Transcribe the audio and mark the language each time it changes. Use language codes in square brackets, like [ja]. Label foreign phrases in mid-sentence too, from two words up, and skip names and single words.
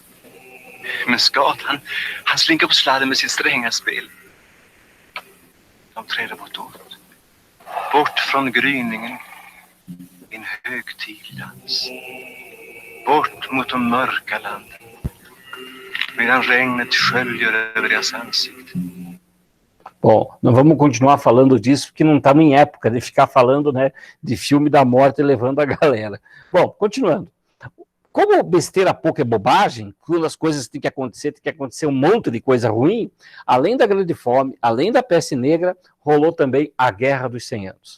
[sv] Men Skat, han slinkar på sladden med sitt stränga spel. De träder bortåt. Bort från gryningen. I en högtidlands, bort mot de mörka landen, medan regnet sköljer över deras ansikten. [pt] Bom, nós vamos continuar falando disso, porque não estamos em época de ficar falando, né, de filme da morte levando a galera. Bom, continuando. Como besteira pouco é bobagem, quando as coisas têm que acontecer um monte de coisa ruim, além da grande fome, além da peste negra, rolou também a Guerra dos 100 Anos.